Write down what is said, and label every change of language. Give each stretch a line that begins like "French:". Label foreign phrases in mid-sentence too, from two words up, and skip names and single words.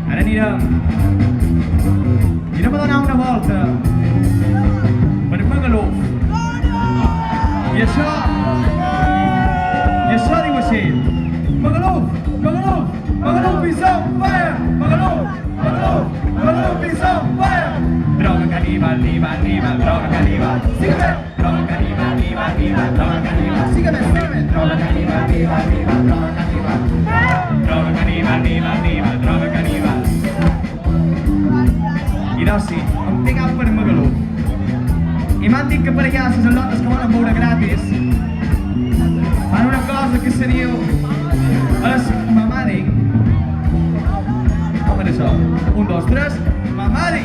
Catalan: Anirem a donar una volta per Magaluf. I això diu així: Magaluf, Magaluf,
English: Magaluf is on fire! Magaluf, Magaluf, Magaluf is on fire!
Spanish: Droga caníbal, níbal, níbal, droga caníbal. Sígueme! Droga caníbal, níbal, níbal, droga caníbal. Sígueme, sígueme! Droga caníbal, níbal, níbal, droga caníbal. Droga caníbal, níbal, níbal, droga caníbal.
Catalan: I doncs sí, em té cap per Magaluf. I m'han dit que per allà les al·lotes que volen veure gratis fan una cosa que se diu es mamading. Com era això? 1, 2, 3, mamading!